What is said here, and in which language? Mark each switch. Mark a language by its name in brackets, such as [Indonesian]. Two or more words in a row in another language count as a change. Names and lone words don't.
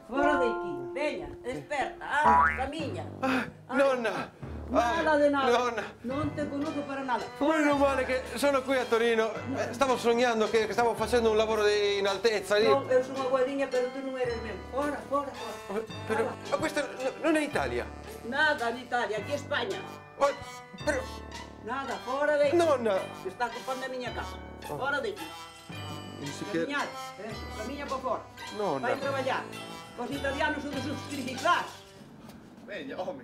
[Galician] Fora de aquí. Veña, desperta, anda, camiña. Nonna! Nada de nada. Nonna! [Italian] Non te conosco [Galician] para nada. [Italian] Meno male che sono qui a Torino. Stavo sognando che stavo facendo un lavoro in altezza lì. [Galician] Non, eu son unha guadiña, pero tu non eres meu. Fora, fora, fora. [Italian] Però, ma questa non è Italia. [Galician] Nada de Italia, aquí España. Però... Nada, fora de aquí. Nonna! Que está ocupando a miña casa. Fora de aquí. Camiñar, camiña por fora. Nonna! Vai traballar. Os italianos son de subscribiclas. Veña, home.